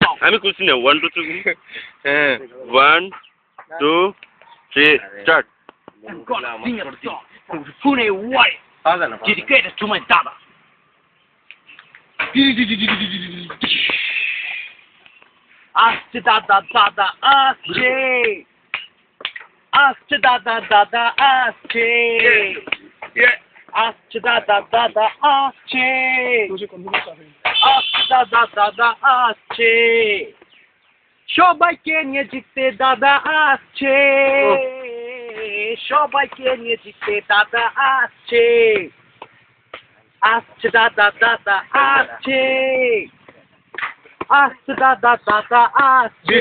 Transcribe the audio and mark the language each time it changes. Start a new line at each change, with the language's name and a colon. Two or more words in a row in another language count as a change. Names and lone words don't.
Bangla: আমি খুশি না 1 2 3 হ্যাঁ 1 2 3 স্টার্ট
English: I'm gonna sing a song from Pune White dedicated to my dada.
Bangla: আসছে দাদা দাদা আসছে, আসছে দাদা দাদা আসছে, আসছে দাদা দাদা আসছে, আসছে দাদা দাদা আসছে. সবাইকে নিয়ে জিততে দাদা আসছে, সবাইকে নিয়ে জিততে দাদা আসছে, আসছে দাদা দাদা আসছে, আসছে দাদা দাদা আসছে।